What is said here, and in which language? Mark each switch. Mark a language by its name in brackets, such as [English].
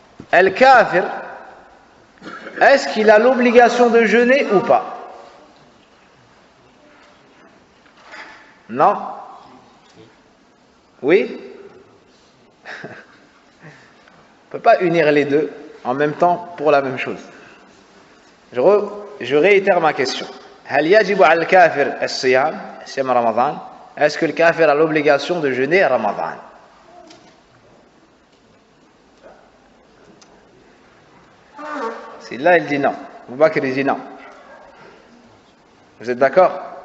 [French] Al-kafir, est-ce qu'il a l'obligation de jeûner ou pas? Non? Oui? On ne peut pas unir les deux en même temps pour la même chose. Je réitère ma question. [Arabic] هل يجب على الكافر الصيام رمضان? [French] Est-ce que le kafir a l'obligation de jeûner Ramadan? Si là il dit non, Abu Bakr il dit non. Vous êtes d'accord?